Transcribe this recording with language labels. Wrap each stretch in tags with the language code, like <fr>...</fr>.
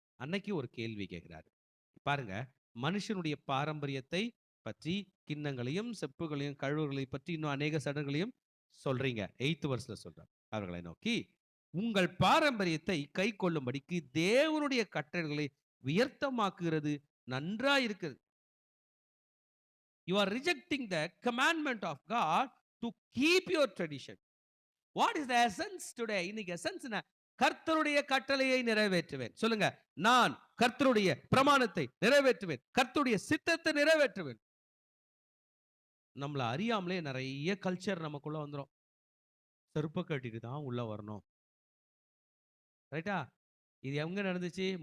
<ta>அன்னைக்கு ஒரு கேள்வி கேட்கிறாரு பாருங்க. மனுஷனுடைய பாரம்பரியத்தை பற்றி, கிண்ணங்களையும் செப்புகளையும் கழுவுகளை பற்றி இன்னும் அநேக சடங்குகளையும் சொல்றீங்க. 8th வெர்ஸ்ல சொல்றார். அவர்களை நோக்கி, உங்கள் பாரம்பரியத்தை கை கொள்ளும்படிக்கு தேவனுடைய கட்டளைகளை வியர்த்தமாக்குகிறது நன்றாயிருக்கிறது.</ta> <en>You are rejecting the commandment of God to keep your tradition. What is the essence today?</en> <ta>இன்னைக்கு எசன்ஸ் என்ன? கர்த்தருடைய கட்டளையை நிறைவேற்றுவேன். சொல்லுங்க, நான் கர்த்தருடைய பிரமாணத்தை நிறைவேற்றுவேன், கர்த்தருடைய சித்தத்தை நிறைவேற்றுவேன். நம்மள அறியாமலே நிறைய கல்ச்சர் நமக்குள்ள வந்துரும். செருப்ப கட்டிட்டு தான் உள்ள வரணும். ரைட்டா? இது எங்க நடந்துச்சு?</ta>